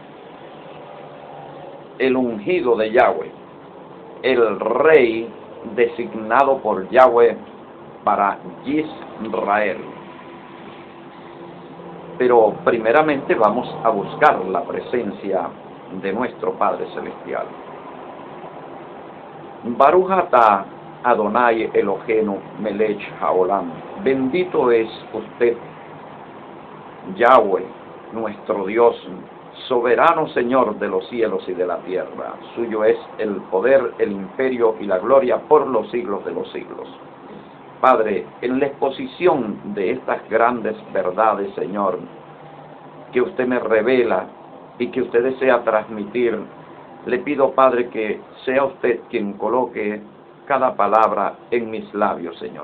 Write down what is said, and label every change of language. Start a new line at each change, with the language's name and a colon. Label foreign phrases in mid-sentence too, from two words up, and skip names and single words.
Spanish: el ungido de Yahweh, el rey designado por Yahweh para Israel. Pero primeramente vamos a buscar la presencia de nuestro Padre Celestial.
Hebrew: ברוך אתה אדוני אלוהינו מלך העולם.
Spanish: Bendito es usted, Yahweh, nuestro Dios, soberano Señor de los cielos y de la tierra. Suyo es el poder, el imperio y la gloria por los siglos de los siglos. Padre, en la exposición de estas grandes verdades, Señor, que usted me revela y que usted desea transmitir, le pido, Padre, que sea usted quien coloque cada palabra en mis labios, Señor.